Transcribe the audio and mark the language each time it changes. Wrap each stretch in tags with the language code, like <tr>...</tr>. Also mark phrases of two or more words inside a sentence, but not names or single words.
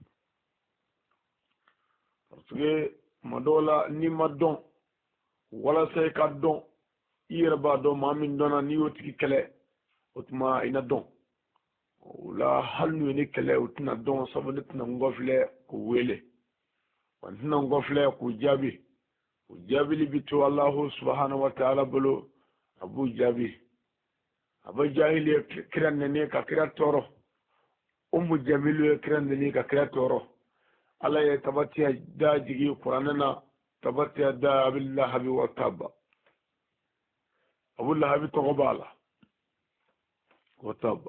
<fr>Parce que</fr> <bm>tuma dɔw la n'i ma dɔn, walasa i ka dɔn, i yɛrɛ b'a dɔn maa min dɔnna n'i y'o tigi kɛlɛ, o tuma i na dɔn. O la hali n'u ye ne kɛlɛ o tɛna dɔn, sabu ne tɛna n kɔfilɛ k'u wele, wa n tɛna n kɔfilɛ k'u jaabi. O jaabili bi to</bm> <ar>الله سبحانه وتعالى</ar> <bm>bolo, a b'u jaabi. A bɛ jahili ye kira nɛni ka kira tɔɔrɔ, Umu Jamilu ye kira nɛni ka kira tɔɔrɔ. Ala ye</bm> <ar>تبت يدا</ar> <bm>jigi Kuranɛ na,</bm> <ar>تبت يدا أبي لهب وتب.</ar> <bm>Abu Lahabi tɔgɔ b'a la,</bm> <ar>وتب.</ar>